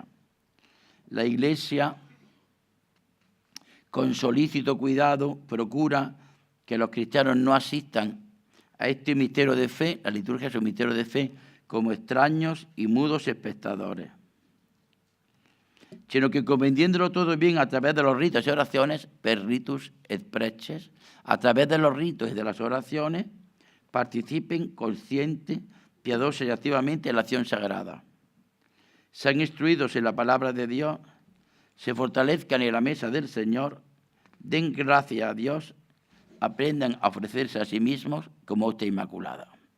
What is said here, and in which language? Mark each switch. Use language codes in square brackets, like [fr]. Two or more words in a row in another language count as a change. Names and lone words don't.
[es] La Iglesia, con solícito cuidado, procura que los cristianos no asistan a este misterio de fe, la liturgia es un misterio de fe, como extraños y mudos espectadores, sino que comprendiéndolo todo bien a través de los ritos y oraciones, [la] per ritus et preces, [es] a través de los ritos y de las oraciones, participen consciente, piadosa y activamente en la acción sagrada. Sean instruidos en la palabra de Dios, se fortalezcan en la mesa del Señor, den gracias a Dios, aprendan a ofrecerse a sí mismos como hostia inmaculada.